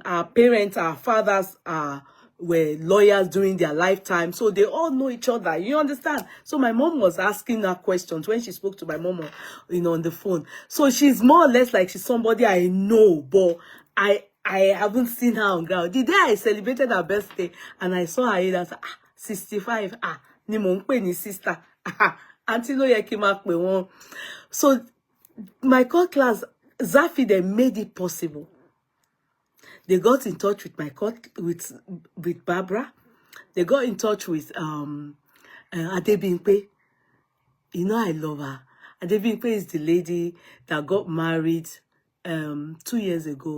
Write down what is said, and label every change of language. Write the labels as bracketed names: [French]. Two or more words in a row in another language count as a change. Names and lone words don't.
[English] Our parents, our fathers were lawyers during their lifetime, so they all know each other. You understand? So my mom was asking her questions when she spoke to my mom, on the phone. So she's more or less like she's somebody I know, but I haven't seen her on ground. The day I celebrated her birthday and I saw her, I said, 65, [Yoruba] ni mo ń pè ní sister. Auntie ló yẹ kí n máa pè wọ́n. [English] So my court class, Zafi, they made it possible. They got in touch with my court, with Barbara. They got in touch with Adebimpe. You know I love her. Adebimpe is the lady that got married 2 years ago.